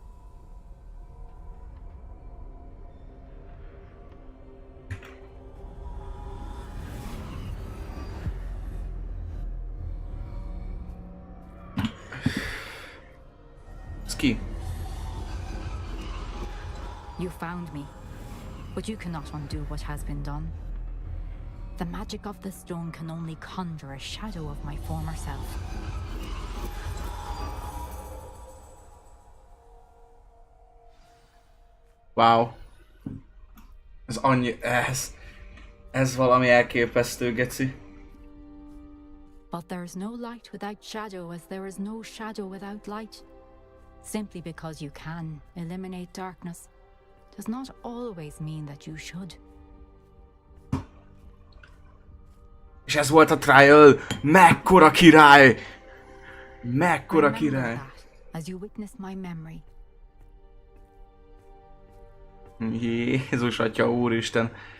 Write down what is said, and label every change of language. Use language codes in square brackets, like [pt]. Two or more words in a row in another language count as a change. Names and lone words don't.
[en] Ski. You found me, but you cannot undo what has been done. The magic of the stone can only conjure a shadow of my former self. Wow. [hu] Ez valami elképesztő, geci. [en] But there is no light without shadow, as there is no shadow without light. Simply because you can eliminate darkness does not always mean that you should. [hu] És ez volt a trial! Mekkora király! Mekkora király! [en] As you witness my memory. [hu] Jézus Atya, Úristen!